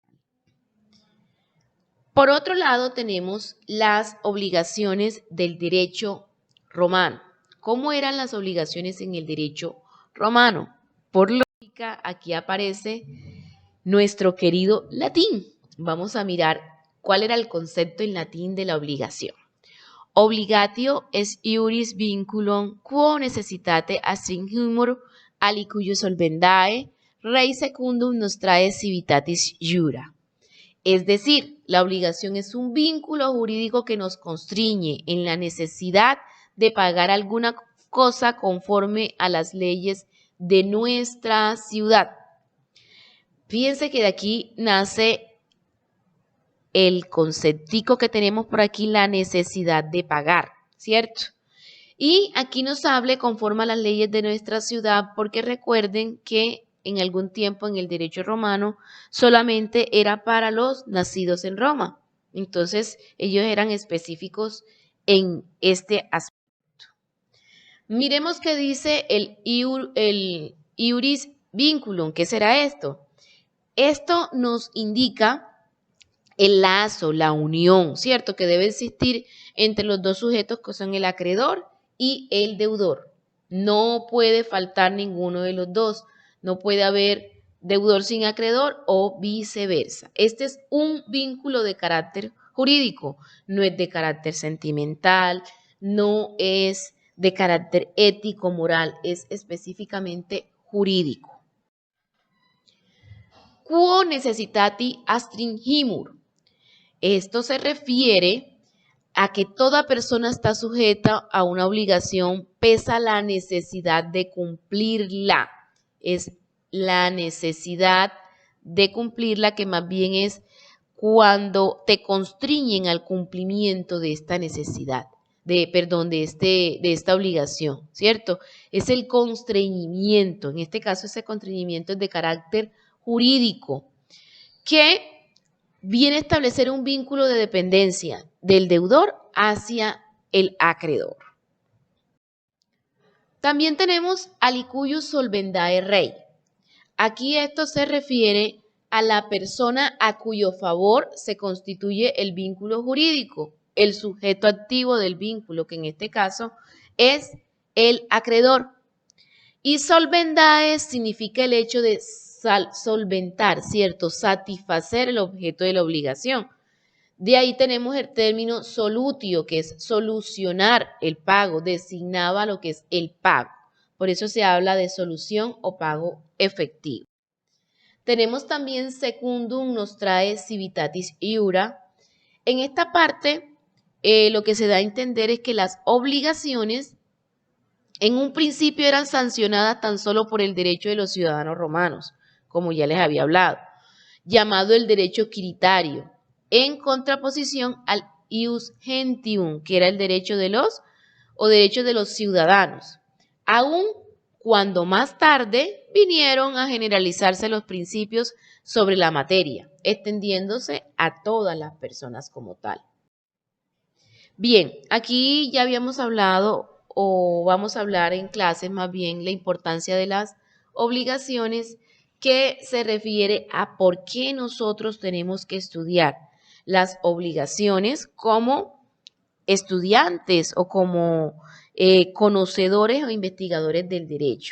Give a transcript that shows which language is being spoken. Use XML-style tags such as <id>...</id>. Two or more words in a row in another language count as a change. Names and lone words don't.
<es>Por otro lado, tenemos las obligaciones del derecho romano. ¿Cómo eran las obligaciones en el derecho romano? Por lógica, aquí aparece nuestro querido latín. Vamos a mirar cuál era el concepto en latín de la obligación.</es> <la>Obligatio est iuris vinculum quo necessitate astringimur alicuius solvendae, rei secundum nostrae civitatis jura.</la> <es>Es decir, la obligación es un vínculo jurídico que nos constriñe en la necesidad de pagar alguna cosa conforme a las leyes de nuestra ciudad. Fíjense que de aquí nace el conceptico que tenemos por aquí, la necesidad de pagar, ¿cierto? Y aquí nos habla conforme a las leyes de nuestra ciudad, porque recuerden que en algún tiempo en el derecho romano solamente era para los nacidos en Roma. Entonces ellos eran específicos en este aspecto. Miremos qué dice el</es> <la>iuris vinculum.</la> <es>¿Qué será esto? Esto nos indica el lazo, la unión, ¿cierto? Que debe existir entre los dos sujetos que son el acreedor y el deudor. No puede faltar ninguno de los dos. No puede haber deudor sin acreedor o viceversa. Este es un vínculo de carácter jurídico, no es de carácter sentimental, no es de carácter ético, moral, es específicamente jurídico.</es> <la>Quo necessitati astringimur.</la> <es>Esto se refiere a que toda persona está sujeta a una obligación pese a la necesidad de cumplirla. Es la necesidad de cumplirla que más bien es cuando te constriñen al cumplimiento de esta necesidad, de esta obligación, ¿cierto? Es el constreñimiento. En este caso, ese constreñimiento es de carácter jurídico que viene a establecer un vínculo de dependencia del deudor hacia el acreedor. También tenemos</es> <la>alicuius solvendae rei.</la> <es>Aquí esto se refiere a la persona a cuyo favor se constituye el vínculo jurídico, el sujeto activo del vínculo, que en este caso es el acreedor. Y solvendae significa el hecho de solventar, ¿cierto? Satisfacer el objeto de la obligación. De ahí tenemos el término solutio, que es solucionar el pago, designaba lo que es el pago. Por eso se habla de solución o pago efectivo. Tenemos también</es> <la>secundum nostrae civitatis iura.</la> <es>En esta parte, lo que se da a entender es que las obligaciones en un principio eran sancionadas tan solo por el derecho de los ciudadanos romanos, como ya les había hablado, llamado el derecho quiritario, en contraposición al</es> <la>ius gentium,</la> <es>que era el derecho de los ciudadanos, aun cuando más tarde vinieron a generalizarse los principios sobre la materia, extendiéndose a todas las personas como tal. Bien, aquí ya habíamos hablado o vamos a hablar en clases más bien la importancia de las obligaciones, que se refiere a por qué nosotros tenemos que estudiar las obligaciones como estudiantes o como conocedores o investigadores del derecho.</es>